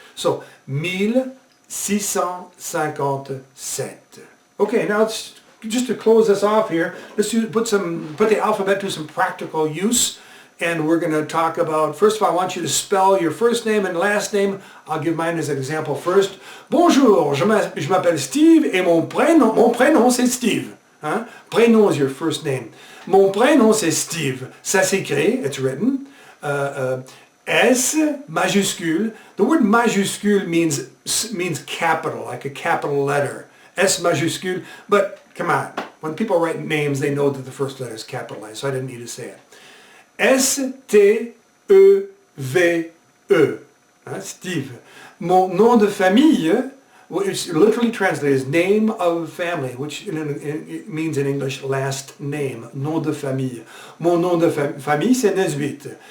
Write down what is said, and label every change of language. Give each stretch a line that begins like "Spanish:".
English: So 1657. Okay, now just to close this off here, let's put the alphabet to some practical use. And we're going to talk about, first of all, I want you to spell your first name and last name. I'll give mine as an example first.
French: Bonjour, je m'appelle Steve et mon prénom c'est Steve. Hein?
English: Prénom is your first name.
French: Mon prénom c'est Steve. Ça s'écrit,
English: it's written,
French: S majuscule.
English: The word majuscule means capital, like a capital letter. S majuscule, but come on, when people write names, they know that the first letter is capitalized, so I didn't need to say it. S-T-E-V-E. Steve.
French: Mon nom de famille,
English: which literally translated as name of family, which it means in English last name.
French: Nom de famille. Mon nom de famille, c'est Nesbitt.